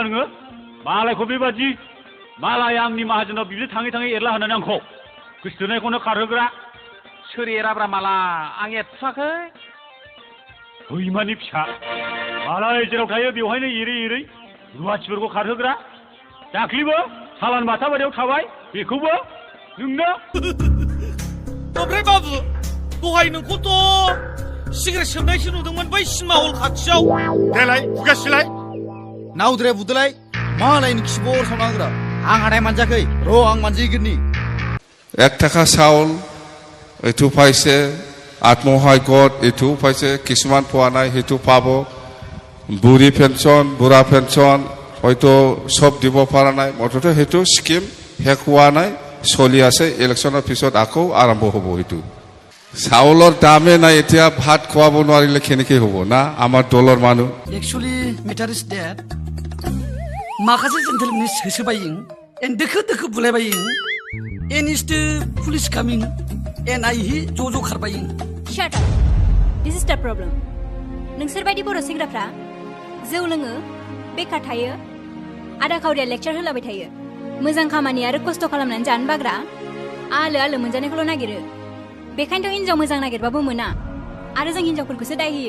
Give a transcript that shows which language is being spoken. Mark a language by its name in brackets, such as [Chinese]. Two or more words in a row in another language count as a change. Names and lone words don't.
[Bodo] नोङो मालायखौ बेबादि मालाय आंनि माहाजोनाव बिदिनो थाङै थाङै एरला होनानै आंखौ गोसोथोनायखौनो खारहोग्रा सोर एराब्रा माला आं एरथ्राखै हैमानि फिसा मालाय जेराव थायो बेवहायनो एरै एरै रुवाथिफोरखौ खारहोग्रा दाख्लिबो सालान बाथाबारियाव थाबाय बेखौबो नोंनो ओमफ्राय बाबु दहाय नोंखौथ' सिगारेट सोबनायसो नुदोंमोन बै [English] cinema hall [Bodo] खाथियाव देलाय खुगासिलाय नावद्राया बुदोलाय मालायनि खिबर सावनांग्रा आं हानाय मानजाखै र' आं मानजिगोननि [Assamese] 1 টাকা চাউল এইটো পাইছে আত্মসহায়ক গোট এইটো পাইছে কিছুমান পোৱা নাই সেইটো পাব বুঢ়ী পেঞ্চন বুঢ়া পেঞ্চন হয়তো সব দিব পৰা নাই মুঠতে সেইটো স্কিম শেষ হোৱা নাই চলি আছে ইলেকশ্যনৰ পিছত আকৌ আৰম্ভ হ'ব সেইটো চাউলৰ দামে নাই এতিয়া ভাত খোৱাব নোৱাৰিলে কেনেকৈ হ'ব না আমাৰ দলৰ মানুহ [English] actually matter is that [Bodo] माखासे जेन्टेलमेन सोसोबायो एन दोखो दोखो बुलायबायो एन [English] is the police coming [Bodo] एनायहि ज' खारबाय [English] Shut up. This is the problem. [Bodo] नोंसोर बायदि बर' सेंग्राफ्रा जौ लोङो, बेकार थायो, आदा खावरिया लेक्चार होलाबाय थायो। मोजां खामानि आरो खस्थ' खालामनानै जानो बाग्रा आलो मोनजानायखौल' नागिरो। बेखायनोथ' हिनजाव मोजां नागिरबाबो मोना आरो जों हिनजावफोरखौसो दाय होयो।